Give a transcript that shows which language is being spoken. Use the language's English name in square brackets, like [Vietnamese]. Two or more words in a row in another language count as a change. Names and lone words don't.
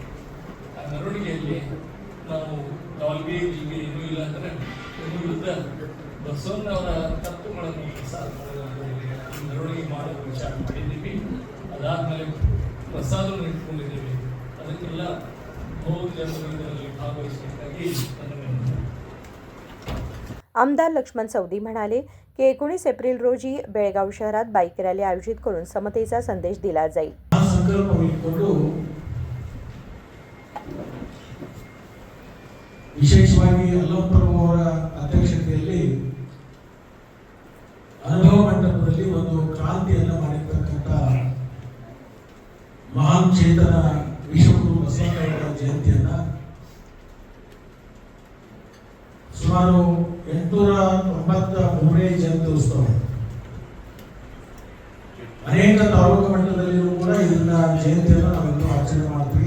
[Kannada] ಆ ಮೆರವಣಿಗೆಯಲ್ಲಿ ನಾವು ನಾಲ್ಗೆ ಹೀಗೆ ಏನೂ ಇಲ್ಲ ಅಂದರೆ ಇನ್ನೂ ಯುದ್ಧ ಬಸವಣ್ಣವರ ತತ್ವಗಳನ್ನು ಮೆರವಣಿಗೆ ಮಾಡಲು ವಿಚಾರ ಮಾಡಿದ್ದೀವಿ। ಅದಾದಮೇಲೆ ಪ್ರಸಾದವನ್ನು ಇಟ್ಕೊಂಡಿದ್ದೀವಿ। ಅದಕ್ಕೆಲ್ಲ ಬಹು ಜನರು ಇದರಲ್ಲಿ ಭಾಗವಹಿಸಬೇಕಾಗಿ [Marathi] आमदार लक्ष्मण सवदी म्हणाले की 19 एप्रिल रोजी बेळगाव शहरात बाईक रॅली आयोजित करून समतेचा संदेश दिला जाईल। [Kannada] ವಿಶೇಷವಾಗಿ ಅಲ್ಲಂಪ್ರಭು ಅವರ ಅಧ್ಯಕ್ಷತೆಯಲ್ಲಿ ಅನುಭವ ಮಂಟಪದಲ್ಲಿ ಒಂದು ಕ್ರಾಂತಿಯನ್ನು ಮಾಡಿರ್ತಕ್ಕಂಥ ಮಹಾನ್ ಚೇತನ ವಿಶ್ವಗುರು ಬಸವಣ್ಣವರ ಜಯಂತಿಯನ್ನ ಸುಮಾರು 893ನೇ ಜಯಂತಿ ಉತ್ಸವ ಅನೇಕ ತಾಲೂಕು ಮಟ್ಟದಲ್ಲಿಯೂ ಕೂಡ ಇದನ್ನ ಜಯಂತಿಯನ್ನು ನಾವೆಲ್ಲರೂ ಆಚರಣೆ ಮಾಡ್ತೀವಿ।